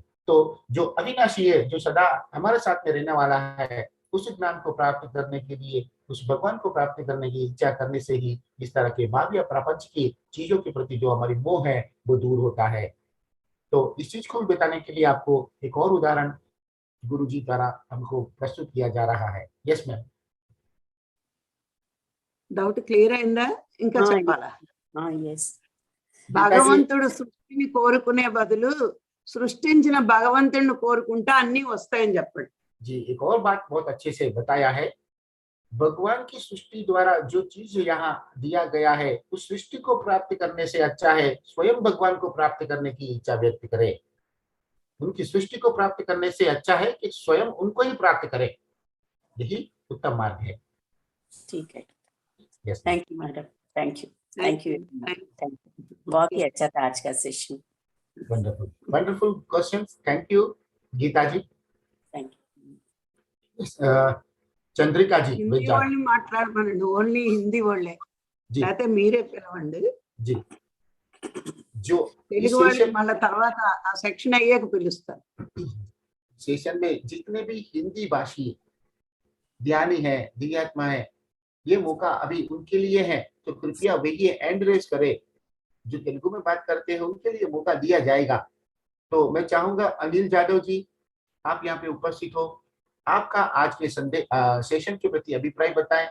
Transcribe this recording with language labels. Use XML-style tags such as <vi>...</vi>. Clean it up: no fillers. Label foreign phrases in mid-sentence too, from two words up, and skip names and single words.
<hi>तो जो अविनाशी है, जो सदा हमारे साथ में रहने वाला है, उस ज्ञान को प्राप्त करने के लिए, उस भगवान को प्राप्त करने की इच्छा करने से ही इस तरह के भाव्य प्रपंच की चीजों के प्रति जो हमारी मोह है वो दूर होता है। तो इस चीज को बताने के लिए आपको एक और उदाहरण गुरु जी द्वारा हमको प्रस्तुत किया जा रहा है।</hi> <en>Yes ma'am.</en> <te>డౌట్ క్లియర్ అయిందా? ఇంకా</te> <hi>हाँ,</hi> <te>చెప్పాలా?</te> <hi>हाँ यस,</hi> <te>భగవంతుడు సృష్టిని కోరుకునే బదులు సృష్టించిన భగవంతుడిని కోరుకుంటే అన్ని వస్తాయని చెప్పండి.</te> <hi>जी, एक और बात बहुत अच्छे से बताया है। भगवान की सृष्टि द्वारा जो चीज यहाँ दिया गया है, उस सृष्टि को प्राप्त करने से अच्छा है स्वयं भगवान को प्राप्त करने की इच्छा व्यक्त करे। उनकी सृष्टि को प्राप्त करने से अच्छा है कि स्वयं उनको ही प्राप्त करे, यही उत्तम मार्ग है। ठीक है, यस</hi> <en>Thank you madam, Thank you, thank you, thank you,</en> <hi>बहुत ही अच्छा था आज का सेशन,</hi> <en>Wonderful, wonderful questions, thank you Geeta ji. Thank you.</en> <hi>चंद्रिका जी,</hi> <te>హిందీ వాళ్ళని మాట్లాడమనండి, ఓన్లీ హిందీ వాళ్ళే,</te> <hi>जी</hi> <te>లేకపోతే మీరే పిలవండి.</te> <hi>जी, जो इस</hi> <te>తెలుగు వాళ్ళని</te> <hi>सेशन</hi> <te>మళ్ళీ తర్వాత ఆ సెక్షన్ అయ్యాక పిలుస్తారు.</te> <hi>सेशन में जितने भी हिंदी भाषी ज्ञानी है, दिव्यात्मा है, ये मौका अभी उनके लिए है, तो कृपया वे ये एंड रेस करे। जो तेलुगु में बात करते हैं उनके लिए मौका दिया जाएगा। तो मैं चाहूंगा अनिल जादव जी, आप यहाँ पे उपस्थित हो, आपका आज के सेशन के प्रति अभिप्राय बताएं।</hi>